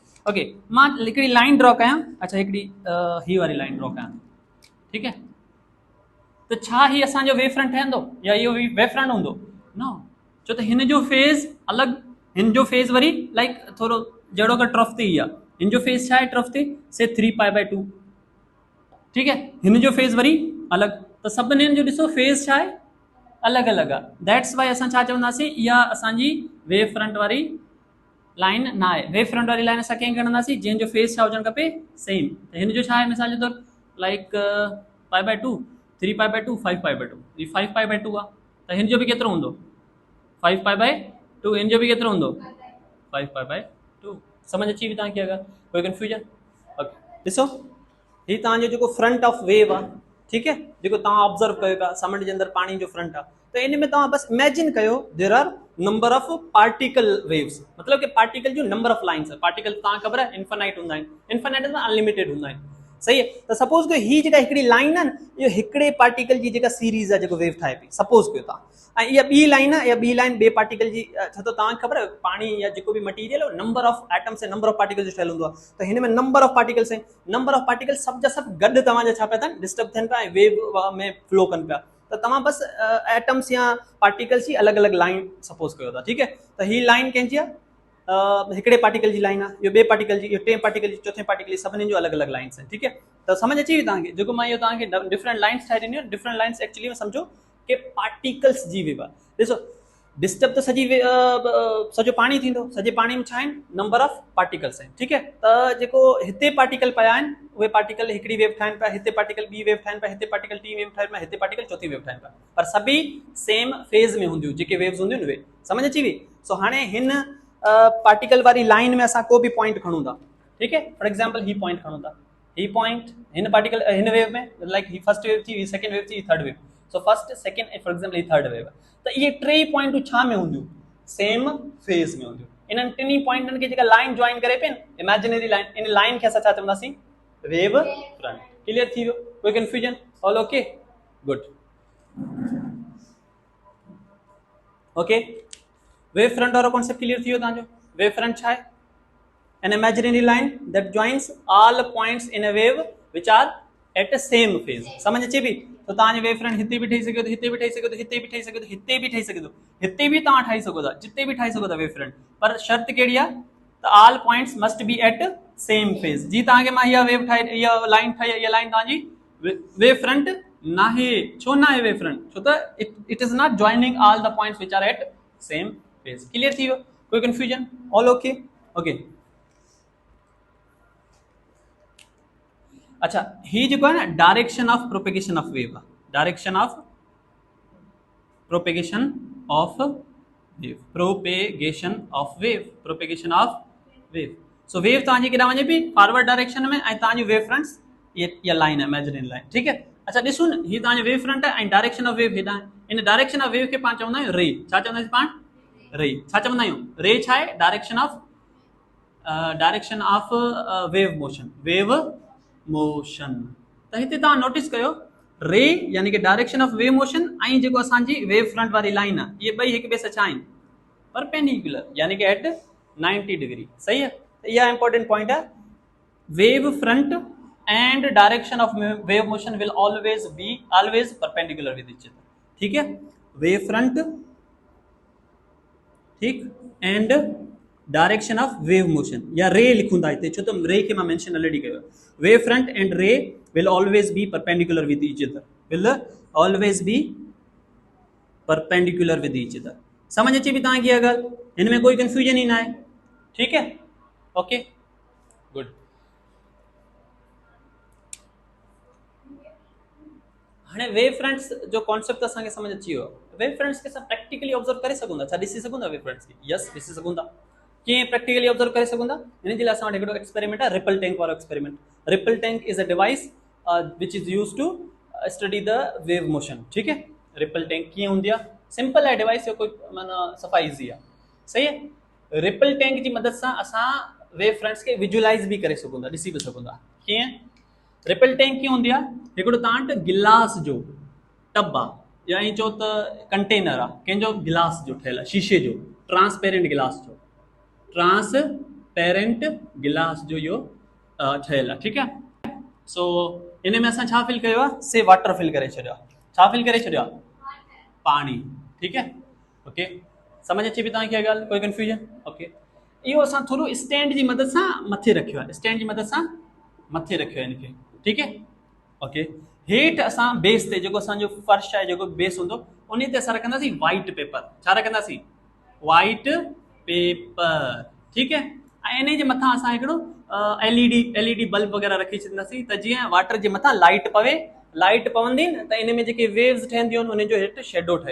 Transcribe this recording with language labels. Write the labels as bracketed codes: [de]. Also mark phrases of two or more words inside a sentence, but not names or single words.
[sd] ओके, मां हिकिड़ी लाइन ड्रॉ कयां। अच्छा, हिकिड़ी हीअ वारी लाइन ड्रॉ कयां, ठीकु आहे, त छा ही असांजो [en] wave front [sd] ठहंदो या इहो [en] wave front [sd] हूंदो? न, छो त हिन जो फेज़ अलॻि, हिन जो फेज़ वरी लाइक थोरो जहिड़ो का ट्रफ ते ई आहे। हिन जो फेज़ छा आहे ट्रफ ते? से 3π/2, ठीकु आहे, हिन जो फेज़ वरी अलॻि, त सभिनीनि जो ॾिसो फेज़ छा आहे? अलॻि अलॻि आहे। [en] that's why [sd] असां छा चवंदासीं, इहा असांजी वेव फ्रंट वारी लाइन न आहे। [en] wave front [sd] वारी लाइन असां कंहिं खणंदासीं? जंहिंजो फेज़ छा हुजणु खपे? सेम। त हिन जो छा आहे? मिसाल जे तौरु लाइक π/2, 3π/2, 5π/2, ये 5π/2 आहे, त हिन जो बि केतिरो हूंदो? 5π/2। हिन जो बि केतिरो हूंदो? 5π/2। समझ अची वई तव्हांखे? अगरि कोई कंफ्यूजन? ओके, ॾिसो हीउ तव्हांजो जेको [en] front of wave [sd] आहे, ठीकु आहे, जेको तव्हां ऑब्ज़र्व कयो पिया समुंड जे अंदरि पाणी जो फ्रंट आहे, त इन में तव्हां बसि इमेजिन कयो [en] there are number of particle waves, [sd] मतिलबु कि पार्टिकल जो [en] number of lines [sd] आहे। पार्टिकल तव्हांखे ख़बर आहे इन्फिनाइट हूंदा आहिनि, इन्फिनाइट में अनलिमिटेड हूंदा आहिनि, सही आहे। त सपोज़ कयो हीअ जेका हिकिड़ी लाइन आहे न, इहो हिकिड़े पार्टिकल जी जेका सीरीज़ आहे जेको वेव ठाहे पई, सपोज़ कयो तव्हां, ऐं इहा ॿी लाइन आहे, इहा ॿी लाइन ॿिए पार्टिकल जी, छो त तव्हांखे ख़बर आहे पाणी या जेको बि मटीरियल आहे [en] number of atoms [sd] ऐं [en] number of particle [sd] जो ठहियल हूंदो आहे, त हिन में [en] number of particles [sd] आहिनि, [en] number of particle [sd] सभु जा सभु गॾु तव्हांजा छा पिया थियनि? डिस्टर्ब थियनि पिया ऐं वेव में फ्लो कनि पिया। त तव्हां बसि एटम्स या पार्टिकल्स जी अलॻि अलॻि लाइन सपोज़ कयो था, ठीकु आहे, त हीअ लाइन कंहिंजी आहे? हिकिड़े पार्टिकल जी लाइन आहे, इहो ॿिए पार्टिकल जी, इहो टे पार्टिकल जी, चौथे पार्टिकल जी, सभिनी जो अलॻि अलॻि लाइन्स आहिनि, ठीकु आहे। त समझ अची वई तव्हांखे? जेको मां इहो तव्हांखे [en] different lines [sd] ठाहे ॾिनियूं, [en] different lines [sd] एक्चुअली में सम्झो कि पार्टिकल्स जी वेव आहे। ॾिसो, डिस्टर्ब त सॼो पाणी थींदो, सॼे पाणी में छा आहिनि? [en] number of particles [sd] आहिनि, ठीकु आहे। त जेको हिते पार्टिकल पिया आहिनि, उहे पार्टिकल हिकिड़ी वेव ठाहिनि पिया, हिते पार्टिकल ॿी वेव ठाहिनि पिया, हिते पार्टिकल टी वेव ठाहिनि पिया, हिते पार्टिकल चौथी वेव ठाहिनि पिया, पर सभी [en] same phase [sd] में हूंदियूं, जेके वेव्स हूंदियूं उहे। समझ अची वई? सो हाणे हिन पार्टिकल वारी लाइन में असां को बि पॉइंट खणूं था, ठीकु आहे, [en] for example [sd] ही पॉइंट खणूं था, ही पॉइंट हिन पार्टिकल हिन वेव में, लाइक ही [en] first wave [sd] थी, [en] second wave [sd] थी, [en] third wave, [sd] सो [en] first second for example [sd] ही [en] third wave, [sd] त इहे टे पॉइंटूं छा में हूंदियूं? [en] same phase [sd] में हूंदियूं। इन्हनि टिनी पॉइंटनि खे जेका लाइन जॉइन करे पई न, [en] imaginary line, [sd] इन लाइन खे असां छा चवंदासीं? [en] wave front. [sd] क्लियर थी वियो? कोई कंफ्यूजन? [en] all okay? [sd] गुड। ओके, [en] wave front [sd] वारो कॉन्सेप्ट क्लियर थी वियो तव्हांजो? वेव फ्रंट छा आहे? [en] an imaginary line that joins all points in a wave which are at the same phase। [sd] समझ अचे पई? तो तव्हांजो [en] wave front [sd] हिते बि ठही सघे थो, हिते बि ठही सघे थो, हिते बि ठही सघे थो, हिते बि ठही सघे थो, हिते बि तव्हां ठाही सघो था, जिते बि ठाही सघो था वेव फ्रंट, पर शर्त कहिड़ी आहे? [en] त all points must be at same phase. [sd] जी तव्हांखे मां इहा वेव ठाही, इहा लाइन ठाही, इहा लाइन तव्हांजी [en] wave front [sd] न आहे। छो न आहे [en] wave front? [sd] छो त [en] it is not joining all the points which are at same phase. [sd] क्लियर थी वियो? कोई कंफ्यूजन? [en] all okay? [sd] ओके, अच्छा, ही जेको आहे न [en] direction of propagation of wave [sd] आहे, [en] direction of propagation of wave, propagation of wave, propagation of wave. [sd] सो वेव तव्हांजी केॾांहुं वञे पई? [en] forward direction [sd] में, ऐं तव्हांजी [en] wave fronts [sd] इहा लाइन आहे, [en] imaginary line, [sd] ठीकु आहे। अच्छा ॾिसो न, हीअ तव्हांजो [en] wave front [sd] आहे ऐं [en] direction of wave [sd] हेॾां आहे। इन [en] direction of wave [sd] खे पाण चवंदा आहियूं रे। छा चवंदासीं पाण? रे। छा चवंदा आहियूं? रे छा आहे? [en] direction of wave motion, wave motion. [sd] त हिते तव्हां नोटिस कयो, रे यानी कि [en] direction of wave motion [sd] ऐं जेको असांजी [en] wave front [sd] वारी लाइन आहे, इहे ॿई हिक ॿिए सां छा आहिनि? परपेंडिकुलर, यानी कि [en] at 90 degree. [sd] सही आहे? इहा [en] important point [sd] आहे। [en] wave front and direction of wave motion will always perpendicular with each other, [hi] ठीक है। [en] wave front [sd] ठीक, [en] and direction of wave motion [sd] या रे लिखूं था हिते, छो तो रे के मां [en] mention already [sd] कयो। [en] wave front and ray will always be perpendicular with each other, will always be perpendicular with each other, विल ऑलवेज बी परपेंडिकुलर विद ईच अदर। [sd] समझ अचे भी तव्हांखे [hi] अगर इनमें कोई कंफ्यूजन ही ना है, ठीक है, [en] okay good. [sd] हाँ [en] wave fronts [sd] जो कॉन्सेप्ट असांखे समझ अची वियो। [en] wave fronts [sd] के असां प्रैक्टिकली ऑब्जर्व करे सघूं था, छा ॾिसी सघूं था [en] wave fronts [sd] खे? यस ॾिसी सघूं था। कीअं प्रैक्टिकली ऑब्जर्व करे सघूं था? हिन जे लाइ असां वटि हिकिड़ो एक्सपेरिमेंट आहे, रिपल टैंक वारो एक्सपेरिमेंट। [en] ripple tank is a device which is use to study the wave motion, [hi] ठीक है। [sd] रिपल टैंक कीअं हूंदी आहे? सिंपल आहे डिवाइस, कोई माना सफ़ा ईज़ी आहे, [hi] सही है। [sd] रिपल टैंक जी मदद सां असां [en] wave fronts [sd] के विजुअलाइज भी करे सघूं था, ॾिसी भी सघूं था। कीअं? रिपल टैंक कीअं हूंदी आहे? हिकिड़ो तव्हां वटि गिलास जो टब आहे या ईअं चओ त कंटेनर आहे कंहिंजो गिलास जो ठहियल आहे, शीशे जो, [en] transparent glass [sd] जो, [en] transparent glass [sd] जो इहो ठहियल आहे, ठीकु आहे। सो इन में असां छा फिल कयो आहे? से [en] water fill [sd] करे छॾियो आहे। छा फिल करे छॾियो आहे? पाणी, ठीकु है, ओके। समझ अचे पई तव्हांखे ॻाल्हि? कोई कंफ्यूजन? ओके। इहो असां थोरो स्टैंड जी मदद सां मथे रखियो आहे, स्टैंड जी मदद सां मथे रखियो आहे इनखे, ठीकु है, ओके। हेठि असां बेस ते जेको असांजो फर्श आहे, जेको बेस हूंदो उन ते असां रखंदासीं [en] white paper. [sd] छा रखंदासीं? [en] white paper, [sd] ठीकु है। ऐं इन जे मथां असां हिकिड़ो [en] LED bulb [sd] वग़ैरह रखी छॾींदासीं त जीअं वाटर जे मथां लाइट पवे, लाइट पवंदी न त इन में जेके वेव्स ठहंदियूं आहिनि उन जो हेठि शेडो ठहे।